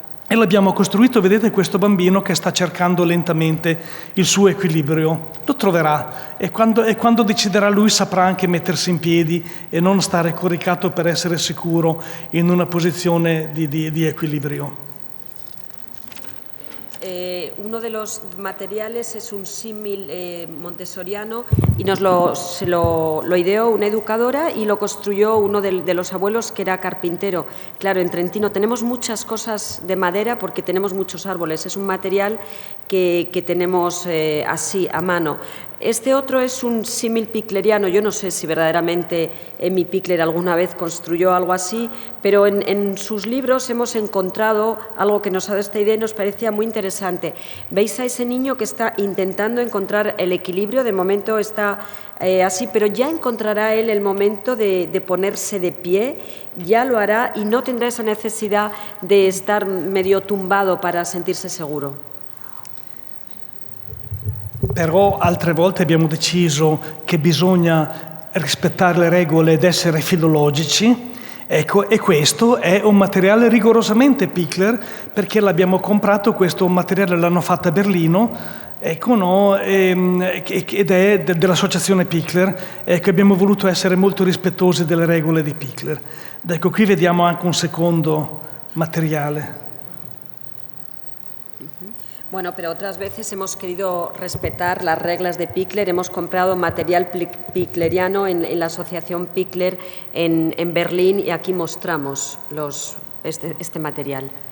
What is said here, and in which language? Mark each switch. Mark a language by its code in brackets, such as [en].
[it] E l'abbiamo costruito, vedete questo bambino che sta cercando lentamente il suo equilibrio. Lo troverà e quando deciderà lui saprà anche mettersi in piedi e non stare coricato per essere sicuro in una posizione di equilibrio. [es] Uno de los materiales es un símil montessoriano y se lo ideó una educadora y lo construyó uno de los abuelos que era carpintero. Claro, en Trentino tenemos muchas cosas de madera porque tenemos muchos árboles. Es un material que tenemos así a mano. Este otro es un símil picleriano. Yo no sé si verdaderamente Emmy Pickler alguna vez construyó algo así, pero en sus libros hemos encontrado algo que nos ha dado esta idea y nos parecía muy interesante. Veis a ese niño que está intentando encontrar el equilibrio, de momento está así, pero ya encontrará él el momento de ponerse de pie, ya lo hará y no tendrá esa necesidad de estar medio tumbado para sentirse seguro. [it] Però altre volte abbiamo deciso che bisogna rispettare le regole ed essere filologici. Ecco, e questo è un materiale rigorosamente Pickler, perché l'abbiamo comprato, questo materiale l'hanno fatto a Berlino, ecco, no, ed è dell'associazione Pickler, ecco, abbiamo voluto essere molto rispettosi delle regole di Pickler. Ecco, qui vediamo anche un secondo materiale. [es] Bueno, pero otras veces hemos querido respetar las reglas de Pickler, hemos comprado material picleriano en la asociación Pickler en Berlín y aquí mostramos este material.